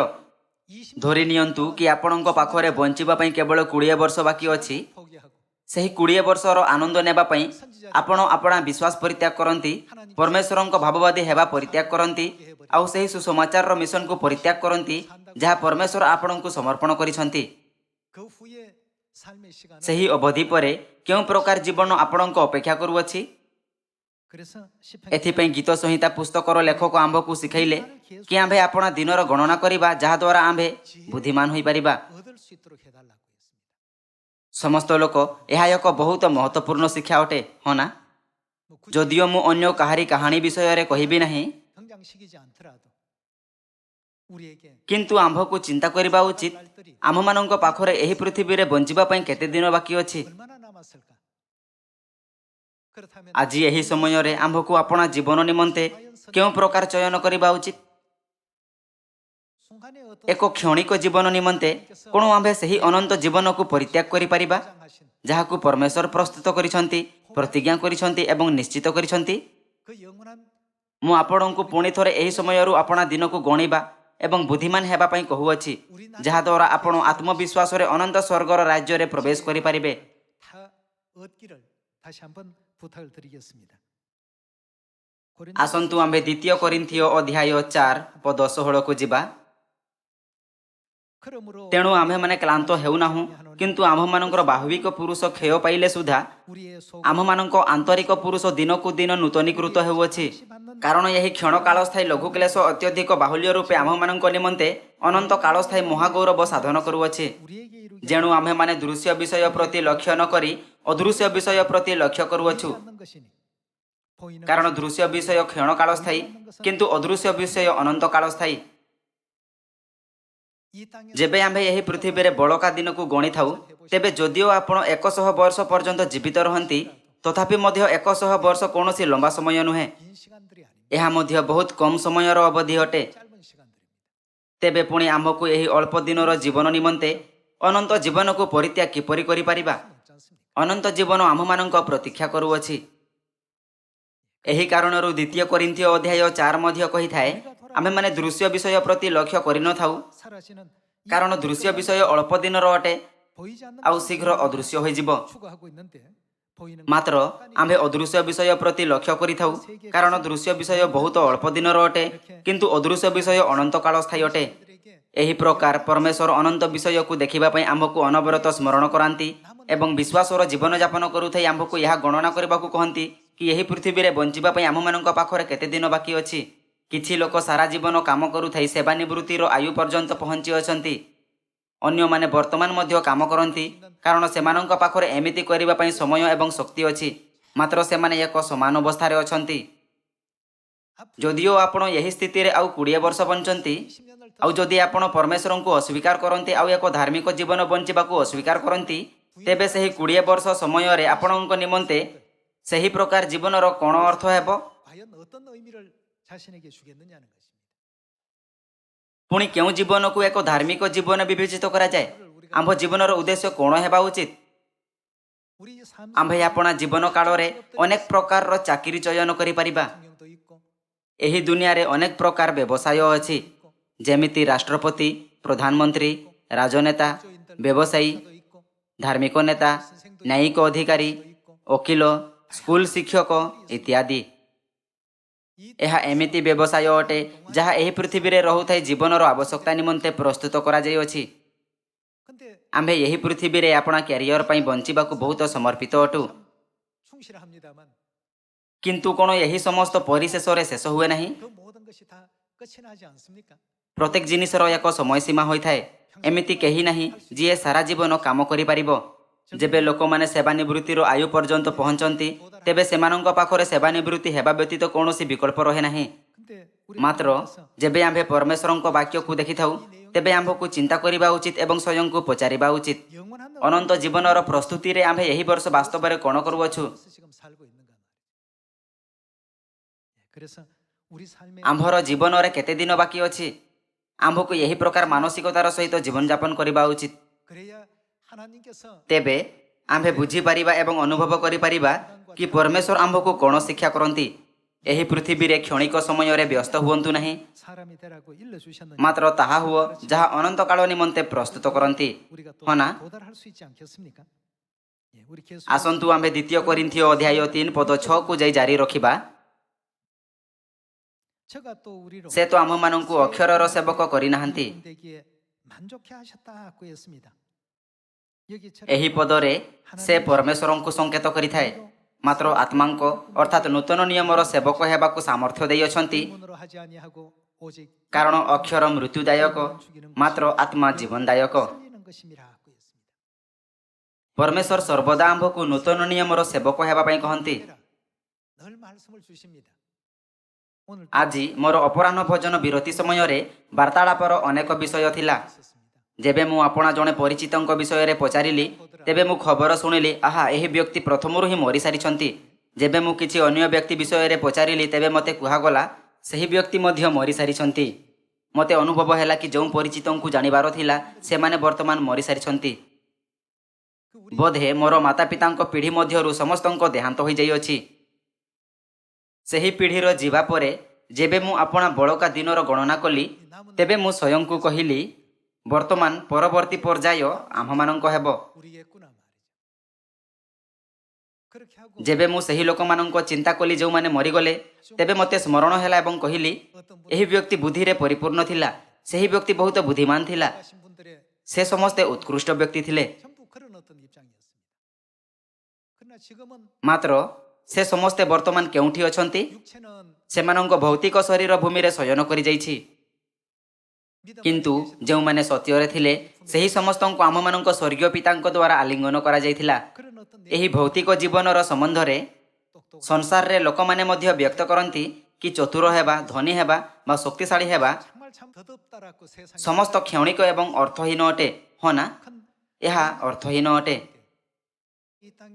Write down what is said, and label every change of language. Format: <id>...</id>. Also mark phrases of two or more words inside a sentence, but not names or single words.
<or>ଧରି ନିଅନ୍ତୁ କି ଆପଣଙ୍କ ପାଖରେ ବଞ୍ଚିବା ପାଇଁ କେବଳ 20 ବର୍ଷ ବାକି ଅଛି। ସେହି 20 ବର୍ଷର ଆନନ୍ଦ ନେବା ପାଇଁ ଆପଣ ଆପଣା ବିଶ୍ୱାସ ପରିତ୍ୟାଗ କରନ୍ତି, ପରମେଶ୍ୱରଙ୍କ ଭାବବାଦୀ ହେବା ପରିତ୍ୟାଗ କରନ୍ତି ଆଉ ସେହି ସୁସମାଚାର ମିଶନ କୋ ପରିତ୍ୟାଗ କରନ୍ତି ଯହାଁ ପରମେଶ୍ୱର ଆପଣଙ୍କୁ ସମର୍ପଣ କରିଛନ୍ତି।</or> <ko>삶의 시간은</ko> <or>ସେହି ଅବଧି ପରେ କେଉଁ ପ୍ରକାର ଜୀବନ ଆପଣଙ୍କ ଅପେକ୍ଷା କରୁଅଛି?</or> <ko>그래서 시편</ko> <or>ଏଥିପାଇଁ ଗୀତ ସଂହିତା ପୁସ୍ତକର ଲେଖକ ଆମ୍ଭକୁ ଶିଖାଇଲେ କି ଆମ୍ଭେ ଆପଣା ଦିନର ଗଣନା କରିବା, ଯାହାଦ୍ୱାରା ଆମ୍ଭେ ବୁଦ୍ଧିମାନ ହୋଇପାରିବା।</or> <ko>얻을 수 있도록 해달라고 했습니다.</ko> <or>ସମସ୍ତ ଲୋକ ଏହା ଏକ ବହୁତ ମହତ୍ୱପୂର୍ଣ୍ଣ ଶିକ୍ଷା ଅଟେ, ହଁ ନା?</or> <ko>뭐 굳이</ko> <or>ଯଦିଓ ମୁଁ ଅନ୍ୟ କାହାରି କାହାଣୀ ବିଷୟରେ କହିବି ନାହିଁ,</or> <ko>당장시키지 않더라도 우리에게</ko> <or>କିନ୍ତୁ ଆମ୍ଭକୁ ଚିନ୍ତା କରିବା ଉଚିତ ଆମମାନଙ୍କ ପାଖରେ ଏହି ପୃଥିବୀରେ ବଞ୍ଚିବା ପାଇଁ କେତେ ଦିନ ବାକି ଅଛି।</or> <ko>얼마나 남았을까? 그렇다면</ko> <or>ଆଜି ଏହି ସମୟରେ ଆମ୍ଭକୁ ଆପଣା ଜୀବନ ନିମନ୍ତେ କେଉଁ ପ୍ରକାର ଚୟନ କରିବା ଉଚିତ?</or> <ko>순간에 어떤</ko> <or>ଏକ କ୍ଷଣିକ ଜୀବନ ନିମନ୍ତେ କ'ଣ ଆମ୍ଭେ ସେହି ଅନନ୍ତ ଜୀବନକୁ ପରିତ୍ୟାଗ କରିପାରିବା, ଯାହାକୁ ପରମେଶ୍ୱର ପ୍ରସ୍ତୁତ କରିଛନ୍ତି, ପ୍ରତିଜ୍ଞା କରିଛନ୍ତି ଏବଂ ନିଶ୍ଚିତ କରିଛନ୍ତି?</or> <ko>그 영원한</ko> <or>ମୁଁ ଆପଣଙ୍କୁ ପୁଣି ଥରେ ଏହି ସମୟରୁ ଆପଣା ଦିନକୁ ଗଣିବା ଏବଂ ବୁଦ୍ଧିମାନ ହେବା ପାଇଁ କହୁଅଛି, ଯାହାଦ୍ୱାରା ଆପଣ ଆତ୍ମବିଶ୍ୱାସରେ ଅନନ୍ତ ସ୍ୱର୍ଗର ରାଜ୍ୟରେ ପ୍ରବେଶ କରିପାରିବେ।</or> <ko>다 얻기를 다시 한번 부탁을 드리겠습니다.</ko> <or>ଆସନ୍ତୁ ଆମ୍ଭେ ଦ୍ୱିତୀୟ କରିନ୍ଥିଓ ଅଧ୍ୟାୟ 4 ପଦ 16କୁ ଯିବା।</or> <ko>그러므로</ko> <or>ତେଣୁ ଆମ୍ଭେମାନେ କ୍ଳାନ୍ତ ହେଉନାହୁଁ, କିନ୍ତୁ ଆମ୍ଭମାନଙ୍କର ବାହ୍ୟିକ ପୁରୁଷ କ୍ଷୟ ପାଇଲେ ସୁଦ୍ଧା</or> <ko>우리의 속</ko> <or>ଆମ୍ଭମାନଙ୍କ ଆନ୍ତରିକ ପୁରୁଷ ଦିନକୁ ଦିନ ନୂତନୀକୃତ ହେଉଅଛି। କାରଣ ଏହି କ୍ଷଣ କାଳସ୍ଥାୟୀ ଲଘୁକ୍ଲେଶ ଅତ୍ୟଧିକ ବାହୁଲ୍ୟ ରୂପେ ଆମ୍ଭମାନଙ୍କ ନିମନ୍ତେ ଅନନ୍ତ କାଳସ୍ଥାୟୀ ମହାଗୌରବ ସାଧନ କରୁଅଛି।</or> <ko>우리에게 이루게</ko> <or>ଯେଣୁ ଆମ୍ଭେମାନେ ଦୃଶ୍ୟ ବିଷୟ ପ୍ରତି ଲକ୍ଷ୍ୟ ନ କରି ଅଦୃଶ୍ୟ ବିଷୟ ପ୍ରତି ଲକ୍ଷ୍ୟ କରୁଅଛୁ।</or> <ko>않는 것이니 보이는</ko> <or>କାରଣ ଦୃଶ୍ୟ ବିଷୟ କ୍ଷଣ କାଳସ୍ଥାୟୀ, କିନ୍ତୁ ଅଦୃଶ୍ୟ ବିଷୟ ଅନନ୍ତ କାଳସ୍ଥାୟୀ।</or> <ko>이 땅에</ko> <or>ଯେବେ ଆମ୍ଭେ ଏହି ପୃଥିବୀରେ ବଳକା ଦିନକୁ ଗଣିଥାଉ, ତେବେ ଯଦିଓ ଆପଣ 100 ବର୍ଷ ପର୍ଯ୍ୟନ୍ତ ଜୀବିତ ରହନ୍ତି, ତଥାପି ମଧ୍ୟ 100 ବର୍ଷ କୌଣସି ଲମ୍ବା ସମୟ ନୁହେଁ।</or> <ko>긴 시간들이 아닙니다.</ko> <or>ଏହା ମଧ୍ୟ ବହୁତ କମ୍ ସମୟର ଅବଧି ଅଟେ।</or> <ko>짧은 시간들입니다.</ko> <or>ତେବେ ପୁଣି ଆମ୍ଭକୁ ଏହି ଅଳ୍ପ ଦିନର ଜୀବନ ନିମନ୍ତେ ଅନନ୍ତ ଜୀବନକୁ ପରିତ୍ୟାଗ କିପରି କରିପାରିବା?</or> <ko>없지 않습니까?</ko> <or>ଅନନ୍ତ ଜୀବନ ଆମ୍ଭମାନଙ୍କ ପ୍ରତୀକ୍ଷା କରୁଅଛି। ଏହି କାରଣରୁ ଦ୍ୱିତୀୟ କରିନ୍ଥିଓ ଅଧ୍ୟାୟ 4 ମଧ୍ୟ କହିଥାଏ, ଆମ୍ଭେମାନେ ଦୃଶ୍ୟ ବିଷୟ ପ୍ରତି ଲକ୍ଷ୍ୟ କରିନଥାଉ,</or> <ko>사라지는 이</ko> <or>କାରଣ</or> <ko>땅의</ko> <or>ଦୃଶ୍ୟ</or> <ko>것만</ko> <or>ବିଷୟ ଅଳ୍ପ ଦିନର ଅଟେ,</or> <ko>보이지 않는</ko> <or>ଆଉ</or> <ko>것을</ko> <or>ଶୀଘ୍ର ଅଦୃଶ୍ୟ ହୋଇଯିବ।</or> <ko>추구하고 있는데 보이는</ko> <or>ମାତ୍ର ଆମ୍ଭେ ଅଦୃଶ୍ୟ ବିଷୟ ପ୍ରତି ଲକ୍ଷ୍ୟ କରିଥାଉ, କାରଣ ଦୃଶ୍ୟ ବିଷୟ ବହୁତ ଅଳ୍ପ ଦିନର ଅଟେ, କିନ୍ତୁ ଅଦୃଶ୍ୟ ବିଷୟ ଅନନ୍ତ କାଳସ୍ଥାୟୀ ଅଟେ।</or> <ko>것들에게</ko> <or>ଏହି ପ୍ରକାର ପରମେଶ୍ୱର ଅନନ୍ତ ବିଷୟକୁ ଦେଖିବା ପାଇଁ ଆମ୍ଭକୁ ଅନବରତ ସ୍ମରଣ କରାନ୍ତି ଏବଂ ବିଶ୍ୱାସର ଜୀବନଯାପନ କରୁଥାଇ ଆମ୍ଭକୁ ଏହା ଗଣନା କରିବାକୁ କହନ୍ତି କି ଏହି ପୃଥିବୀରେ ବଞ୍ଚିବା ପାଇଁ ଆମ୍ଭମାନଙ୍କ ପାଖରେ କେତେ ଦିନ ବାକି ଅଛି। କିଛି ଲୋକ ସାରା ଜୀବନ କାମ କରୁଥାଇ ସେବାନିବୃତ୍ତିର ଆୟୁ ପର୍ଯ୍ୟନ୍ତ ପହଞ୍ଚି ଅଛନ୍ତି। ଅନ୍ୟମାନେ ବର୍ତ୍ତମାନ ମଧ୍ୟ କାମ କରନ୍ତି, କାରଣ ସେମାନଙ୍କ ପାଖରେ ଏମିତି କରିବା ପାଇଁ ସମୟ ଏବଂ ଶକ୍ତି ଅଛି, ମାତ୍ର ସେମାନେ ଏକ ସମାନ ଅବସ୍ଥାରେ ଅଛନ୍ତି। ଯଦିଓ ଆପଣ ଏହି ସ୍ଥିତିରେ ଆଉ 20 ବର୍ଷ ବଞ୍ଚନ୍ତି,</or> <ko>20년을 더</ko> <or>ଆଉ ଯଦି ଆପଣ ପରମେଶ୍ୱରଙ୍କୁ ଅସ୍ୱୀକାର କରନ୍ତି ଆଉ ଏକ ଧାର୍ମିକ ଜୀବନ ବଞ୍ଚିବାକୁ ଅସ୍ୱୀକାର କରନ୍ତି, ତେବେ ସେହି 20 ବର୍ଷ ସମୟରେ ଆପଣଙ୍କ ନିମନ୍ତେ ସେହି ପ୍ରକାର ଜୀବନର କ'ଣ ଅର୍ଥ ହେବ?</or> <ko>과연 어떤 의미를 자신에게 주겠느냐는 것입니다.</ko> <or>ପୁଣି କେଉଁ ଜୀବନକୁ ଏକ ଧାର୍ମିକ ଜୀବନ ବିବେଚିତ କରାଯାଏ? ଆମ୍ଭ ଜୀବନର ଉଦ୍ଦେଶ୍ୟ କ'ଣ ହେବା ଉଚିତ?</or> <ko>우리 삶</ko> <or>ଆମ୍ଭେ ଆପଣା ଜୀବନ କାଳରେ ଅନେକ ପ୍ରକାରର ଚାକିରି ଚୟନ କରିପାରିବା।</or> <ko>대통령도 있고</ko> <or>ଏହି ଦୁନିଆରେ ଅନେକ ପ୍ରକାର ବ୍ୟବସାୟ ଅଛି, ଯେମିତି ରାଷ୍ଟ୍ରପତି, ପ୍ରଧାନମନ୍ତ୍ରୀ, ରାଜନେତା, ବ୍ୟବସାୟୀ,</or> <ko>도 있고</ko> <or>ଧାର୍ମିକ ନେତା, ନ୍ୟାୟିକ ଅଧିକାରୀ, ଓକିଲ, ସ୍କୁଲ ଶିକ୍ଷକ ଇତ୍ୟାଦି।</or> <ko>이</ko> <or>ଏହା ଏମିତି ବ୍ୟବସାୟ ଅଟେ ଯାହା ଏହି ପୃଥିବୀରେ ରହୁଥାଇ ଜୀବନର ଆବଶ୍ୟକତା ନିମନ୍ତେ ପ୍ରସ୍ତୁତ କରାଯାଇଅଛି।</or> <ko>근데</ko> <or>ଆମ୍ଭେ ଏହି ପୃଥିବୀରେ ଆପଣା କ୍ୟାରିୟର ପାଇଁ ବଞ୍ଚିବାକୁ ବହୁତ ସମର୍ପିତ ଅଟୁ,</or> <ko>참 충실합니다만</ko> <or>କିନ୍ତୁ କ'ଣ ଏହି ସମସ୍ତ ପରିଶେଷରେ ଶେଷ ହୁଏ ନାହିଁ?</or> <ko>그 모든 것이 다 끝이 나지 않습니까?</ko> <or>ପ୍ରତ୍ୟେକ ଜିନିଷର ଏକ ସମୟ ସୀମା ହୋଇଥାଏ। ଏମିତି କେହି ନାହିଁ ଯିଏ ସାରା ଜୀବନ କାମ କରିପାରିବ। ଯେବେ ଲୋକମାନେ ସେବାନିବୃତ୍ତିର ଆୟୁ ପର୍ଯ୍ୟନ୍ତ ପହଞ୍ଚନ୍ତି, ତେବେ ସେମାନଙ୍କ ପାଖରେ ସେବାନିବୃତ୍ତି ହେବା ବ୍ୟତୀତ କୌଣସି ବିକଳ୍ପ ରହେ ନାହିଁ।</or> <ko>근데 우리</ko> <or>ମାତ୍ର ଯେବେ ଆମ୍ଭେ ପରମେଶ୍ୱରଙ୍କ ବାକ୍ୟକୁ ଦେଖିଥାଉ, ତେବେ ଆମ୍ଭକୁ ଚିନ୍ତା କରିବା ଉଚିତ ଏବଂ ସ୍ୱୟଂକୁ ପଚାରିବା ଉଚିତ,</or> <ko>영원한</ko> <or>ଅନନ୍ତ ଜୀବନର ପ୍ରସ୍ତୁତିରେ ଆମ୍ଭେ ଏହି ବର୍ଷ ବାସ୍ତବରେ କ'ଣ କରୁଅଛୁ?</or> <ko>의미에서 지금 살고 있는가 말이죠. 그래서 우리 삶의</ko> <or>ଆମ୍ଭର ଜୀବନରେ କେତେ ଦିନ ବାକି ଅଛି? ଆମ୍ଭକୁ ଏହି ପ୍ରକାର ମାନସିକତାର ସହିତ ଜୀବନଯାପନ କରିବା ଉଚିତ।</or> <ko>그래야 하나님께서</ko> <or>ତେବେ ଆମ୍ଭେ ବୁଝିପାରିବା ଏବଂ ଅନୁଭବ କରିପାରିବା କି ପରମେଶ୍ୱର ଆମ୍ଭକୁ କ'ଣ ଶିକ୍ଷା କରନ୍ତି। ଏହି ପୃଥିବୀରେ କ୍ଷଣିକ ସମୟରେ ବ୍ୟସ୍ତ ହୁଅନ୍ତୁ ନାହିଁ,</or> <ko>사람이 되라고 일러주셨는지</ko> <or>ମାତ୍ର ତାହା ହୁଅ ଯାହା ଅନନ୍ତ କାଳ ନିମନ୍ତେ ପ୍ରସ୍ତୁତ କରନ୍ତି,</or> <ko>우리가 또</ko> <or>ହଁ ନା?</or> <ko>도달할 수 있지 않겠습니까? 예, 우리 계속</ko> <or>ଆସନ୍ତୁ ଆମ୍ଭେ ଦ୍ୱିତୀୟ କରିନ୍ଥିଓ ଅଧ୍ୟାୟ 3 ପଦ 6କୁ ଯାଇ ଜାରି ରଖିବା।</or> <ko>저가 또 우리로</ko> <or>ସେ ତ ଆମମାନଙ୍କୁ ଅକ୍ଷରର ସେବକ କରିନାହାନ୍ତି,</or> <ko>되기에 만족해 하셨다고 했습니다. 여기처럼</ko> <or>ଏହି ପଦରେ ସେ ପରମେଶ୍ୱରଙ୍କୁ ସଂକେତ କରିଥାଏ। ମାତ୍ର ଆତ୍ମାଙ୍କ ଅର୍ଥାତ୍ ନୂତନ ନିୟମର ସେବକ ହେବାକୁ ସାମର୍ଥ୍ୟ ଦେଇଅଛନ୍ତି,</or> <ko>문으로 하지 아니하고 오직</ko> <or>କାରଣ ଅକ୍ଷର ମୃତ୍ୟୁଦାୟକ, ମାତ୍ର ଆତ୍ମା ଜୀବନଦାୟକ।</or> <ko>살리는 것임이라고 했습니다.</ko> <or>ପରମେଶ୍ୱର ସର୍ବଦା ଆମ୍ଭକୁ ନୂତନ ନିୟମର ସେବକ ହେବା ପାଇଁ କହନ୍ତି।</or> <ko>늘 말씀을 주십니다. 오늘</ko> <or>ଆଜି ମୋର ଅପରାହ୍ନ ଭୋଜନ ବିରତି ସମୟରେ ବାର୍ତ୍ତାଳାପର ଅନେକ ବିଷୟ ଥିଲା।</or> <ko>있었습니다.</ko> <or>ଯେବେ ମୁଁ ଆପଣା ଜଣେ ପରିଚିତଙ୍କ ବିଷୟରେ ପଚାରିଲି, ତେବେ ମୁଁ ଖବର ଶୁଣିଲି, ଆହା, ଏହି ବ୍ୟକ୍ତି ପ୍ରଥମରୁ ହିଁ ମରିସାରିଛନ୍ତି। ଯେବେ ମୁଁ କିଛି ଅନ୍ୟ ବ୍ୟକ୍ତି ବିଷୟରେ ପଚାରିଲି, ତେବେ ମୋତେ କୁହାଗଲା ସେହି ବ୍ୟକ୍ତି ମଧ୍ୟ ମରିସାରିଛନ୍ତି। ମୋତେ ଅନୁଭବ ହେଲା କି ଯେଉଁ ପରିଚିତଙ୍କୁ ଜାଣିବାର ଥିଲା, ସେମାନେ ବର୍ତ୍ତମାନ ମରିସାରିଛନ୍ତି। ବୋଧେ ମୋର ମାତାପିତାଙ୍କ ପିଢ଼ି ମଧ୍ୟରୁ ସମସ୍ତଙ୍କ ଦେହାନ୍ତ ହୋଇଯାଇଅଛି। ସେହି ପିଢ଼ିର ଯିବା ପରେ ଯେବେ ମୁଁ ଆପଣା ବଳକା ଦିନର ଗଣନା କଲି, ତେବେ ମୁଁ ସ୍ୱୟଂକୁ କହିଲି, ବର୍ତ୍ତମାନ ପରବର୍ତ୍ତୀ ପର୍ଯ୍ୟାୟ ଆମ୍ଭମାନଙ୍କ ହେବ।</or> <ko>우리겠구나 말이죠. 그렇게 하고</ko> <or>ଯେବେ ମୁଁ ସେହି ଲୋକମାନଙ୍କ ଚିନ୍ତା କଲି ଯେଉଁମାନେ ମରିଗଲେ, ତେବେ ମୋତେ ସ୍ମରଣ ହେଲା ଏବଂ କହିଲି,</or> <ko>어떤</ko> <or>ଏହି ବ୍ୟକ୍ତି ବୁଦ୍ଧିରେ ପରିପୂର୍ଣ୍ଣ ଥିଲା। ସେହି ବ୍ୟକ୍ତି ବହୁତ ବୁଦ୍ଧିମାନ ଥିଲା।</or> <ko>하신 분들의</ko> <or>ସେ ସମସ୍ତେ ଉତ୍କୃଷ୍ଟ ବ୍ୟକ୍ତି ଥିଲେ।</or> <ko>전부 그런 어떤 입장이었습니다. 그러나 지금은</ko> <or>ମାତ୍ର ସେ ସମସ୍ତେ ବର୍ତ୍ତମାନ କେଉଁଠି ଅଛନ୍ତି?</or> <ko>육체는</ko> <or>ସେମାନଙ୍କ ଭୌତିକ ଶରୀର ଭୂମିରେ ଶୟନ କରିଯାଇଛି।</or> <ko>믿음</ko> <or>କିନ୍ତୁ</or> <ko>안에 계신</ko> <or>ଯେଉଁମାନେ ସତ୍ୟରେ ଥିଲେ, ସେହି ସମସ୍ତଙ୍କୁ ଆମମାନଙ୍କ ସ୍ୱର୍ଗୀୟ ପିତାଙ୍କ ଦ୍ୱାରା ଆଲିଙ୍ଗନ କରାଯାଇଥିଲା।</or> <ko>그런 어떤</ko> <or>ଏହି ଭୌତିକ ଜୀବନର ସମ୍ବନ୍ଧରେ</or> <ko>똑똑</ko> <or>ସଂସାରରେ ଲୋକମାନେ ମଧ୍ୟ ବ୍ୟକ୍ତ କରନ୍ତି କି ଚତୁର ହେବା, ଧନୀ ହେବା ବା ଶକ୍ତିଶାଳୀ ହେବା</or> <ko>정말 참 더덥다라고 세상에</ko> <or>ସମସ୍ତ କ୍ଷଣିକ ଏବଂ ଅର୍ଥହୀନ ଅଟେ। ହଁ ନା?</or> <ko>큰</ko> <or>ଏହା ଅର୍ଥହୀନ ଅଟେ।</or> <ko>이 땅에</ko>